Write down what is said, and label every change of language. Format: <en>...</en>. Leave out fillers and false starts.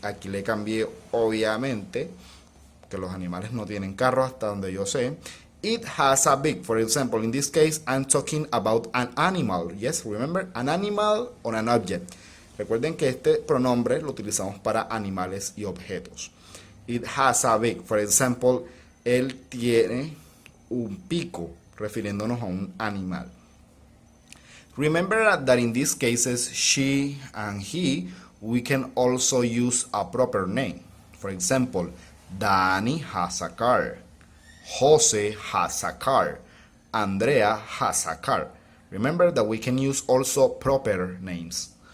<es>Aquí le cambié obviamente que los animales no tienen carro hasta donde yo sé.</es> <en>It has a big. For example, in this case, I'm talking about an animal. Yes, remember, an animal or an object.</en> <es>Recuerden que este pronombre lo utilizamos para animales y objetos.</es> <en>It has a beak. For example,</en> <es>él tiene un pico, refiriéndonos a un animal.</es> <en>Remember that in these cases, she and he, we can also use a proper name. For example, Danny has a car. Jose has a car. Andrea has a car. Remember that we can use also proper names.</en>